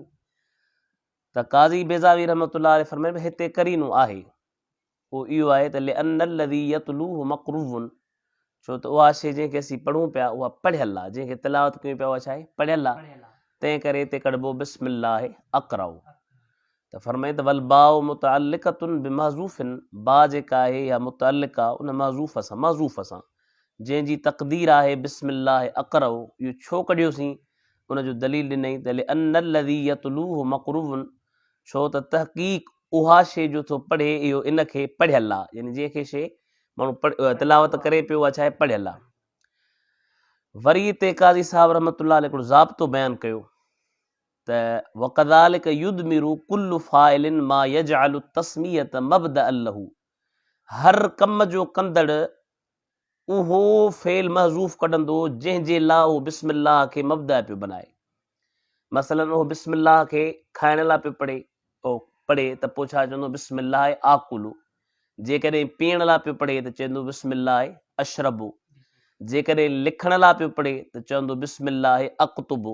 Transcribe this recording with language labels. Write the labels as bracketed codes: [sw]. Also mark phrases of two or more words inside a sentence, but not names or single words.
[sd] त क़ाज़ी बेज़ावी [ar] رحمة الله عليه [sd] फरमाए हिते करीनो आहे, उहो इहो आहे त [ar] لأن الذي يتلوه مقروءا, [sd] छो त उहा शइ जंहिंखे असीं पढ़ूं पिया उहा पढ़ियल आहे, जंहिंखे तिलावत कयूं पिया उहा छा आहे पढ़ियल आहे, तंहिं करे हिते कढिबो [ar] بسم الله أقرأ. [sd] त फरमाए त [ar] والباء متعلقة بمحذوف, [sd] बा जेका आहे या मुतअल्लिक़ आहे उन महज़ूफ़ सां जंहिंजी तक़दीर आहे [ar] بسم الله أقرأ. [sd] इहो छो कढियोसीं, उनजो दलील ॾिनई त [ar] لأن الذي يتلوه مقروءا, [sd] छो त तहक़ीक़ उहा शइ जो थो पढ़े इहो इनखे पढ़ियल आहे, यानी जंहिंखे शइ माण्हू तिलावत करे पियो उहा छा आहे पढ़ियल आहे। वरी हिते क़ाज़ी साहब [ar] رحمة الله عليه [sd] हिकिड़ो ज़ाब्तो बयानु कयो त [ar] وكذلك يضمر كل فاعل ما يجعل التسمية مبدأ له, [sd] हर कम जो कंदड़ उहो फ़ेल महज़ूफ़ कढंदो जंहिंजे लाइ उहो बिस्मिल्लाह खे मब्दा पियो बनाए। मसलन उहो बिस्मिल्लाह खे खाइण लाइ पियो पढ़े त पोइ छा चवंदो [ar] بسم الله آكل, [sd] जेकॾहिं पीअण लाइ पियो पढ़े त चवंदो [ar] بسم الله أشرب, [sd] जेकॾहिं लिखण लाइ पियो पढ़े त चवंदो [ar] بسم الله أكتب.